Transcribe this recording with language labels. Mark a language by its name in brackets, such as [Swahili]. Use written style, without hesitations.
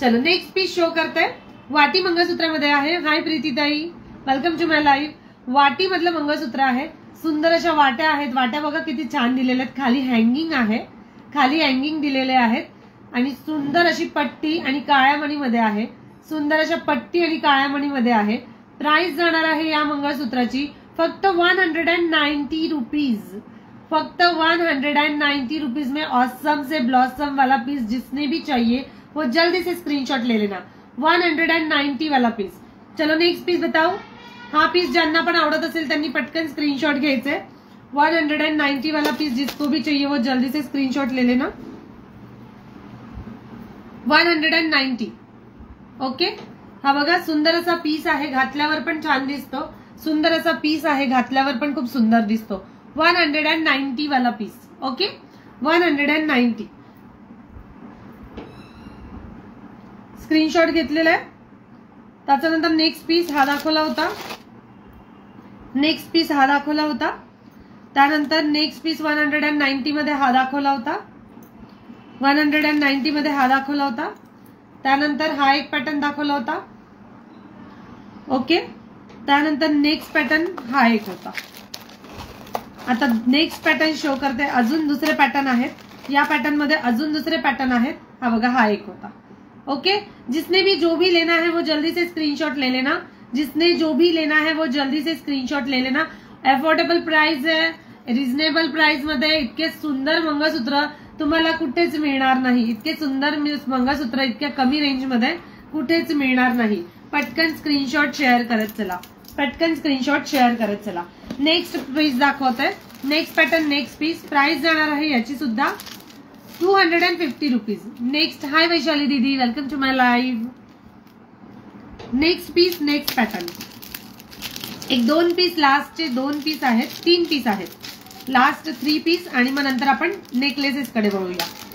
[Marathi] चलो next piece show करते, वाटी मंगळसूत्रामध्ये आहे। हाय प्रीतीताई, [English] Welcome to my live. [Marathi] वाटी मधलं मंगळसूत्र आहे, सुंदर अशा वाट्या आहेत, वाट्या बघा किती छान दिलेल्या आहेत, खाली हँगिंग आहे, खाली हँगिंग दिलेले आहेत आणि सुंदर अशी पट्टी आणि काळ्या मणीमध्ये आहे, सुंदर अशा पट्टी आणि काळ्या मणीमध्ये आहे। प्राइस जाणार आहे या मंगळसूत्राची फक्त 190 रुपीज, [Hindi] फक्त 190 रुपीज में ऑसम से ब्लॉसम वाला पीस जिसने भी चाहिए वो जल्दी से स्क्रीनशॉट ले लेना। 190 वाला पीस। चलो नेक्स्ट पीस बताओ। [Marathi] हा पीस ज्यांना पण आवडत असेल त्यांनी पटकन स्क्रीनशॉट घ्यायचे। [Hindi] 190 वाला पीस जिसको भी चाहिए वो जल्दी से स्क्रीनशॉट ले लेना। [English] 190 okay. [Marathi] हा बघा सुंदर असा पीस आहे, घातल्यावर पण छान दिसतो, सुंदर असा पीस आहे, घातल्यावर पण खूप सुंदर दिसतो। 190 वाला पीस ओके 190 स्क्रीनशॉट घेतलेला आहे। त्याच्यानंतर नेक्स्ट पीस हा दाखवला होता, नेक्स्ट पीस हा दाखवला होता, त्यानंतर नेक्स्ट पीस 190 मध्ये हा दाखवला होता, 190 मध्ये हा दाखवला होता, त्यानंतर हा एक पॅटर्न दाखवला होता ओके। त्यानंतर नेक्स्ट पॅटर्न हा एक होता। आता नेक्स्ट पॅटर्न शो करते, अजून दुसरे पॅटर्न आहेत, या पॅटर्न मध्ये अजून दुसरे पॅटर्न आहेत। हा बघा हा एक होता ओके। [Hindi] जिसने भी जो भी लेना है वो जल्दी से स्क्रीनशॉट ले लेना, जिसने जो भी लेना है वो जल्दी से स्क्रीनशॉट ले लेना। अफोर्डेबल प्राइस है, [Marathi] रिजनेबल प्राइस मध्ये इतके सुंदर मंगळसूत्र तुम्हाला कुठेच मिळणार नाही, इतके सुंदर मंगळसूत्र इतक्या कमी रेंज मध्ये कुठेच मिळणार नाही। पटकन स्क्रीनशॉट शेअर करत चला, पटकन स्क्रीनशॉट शेअर करत चला। नेक्स्ट पीस दाखवते, next pattern next piece. Price जाणार आहे याची सुद्धा 250 रुपीज। नेक्स्ट हाय वैशाली दीदी, [English] Welcome to my live. [Marathi] Next piece next pattern, एक दोन पीस लास्टचे दोन पीस आहेत, तीन पीस आहेत, लास्ट 3 पीस आणि मग नंतर आपण नेकलेसेस कडे वळूया।